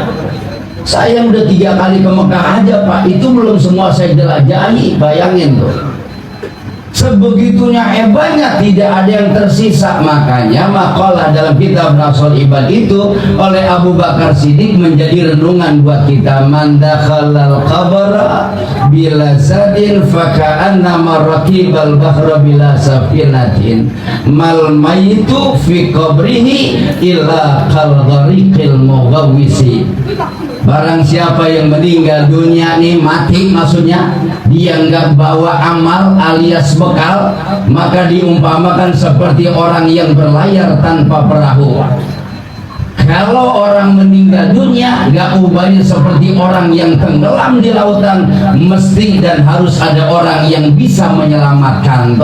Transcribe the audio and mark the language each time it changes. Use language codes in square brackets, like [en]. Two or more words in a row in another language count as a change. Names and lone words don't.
[id] Saya udah 3 kali ke Mekah aja Pak, itu belum semua saya jelajahi. Bayangin tuh, sebegitunya hebatnya, tidak ada yang tersisa. Makanya makalah dalam kitab Nasrul Ibad itu oleh Abu Bakar Siddiq menjadi renungan buat kita. [ar] من دخل القبر بلا زاد فكأنما ركب البحر بلا سفينة ما الميت في قبره إلا كالغريق المغوث. [id] Barang siapa yang meninggal dunia nih, mati maksudnya, dia nggak bawa amal alias bekal, maka diumpamakan seperti orang yang berlayar tanpa perahu. Kalau orang meninggal dunia nggak ubahnya seperti orang yang tenggelam di lautan, mesti dan harus ada orang yang bisa menyelamatkan.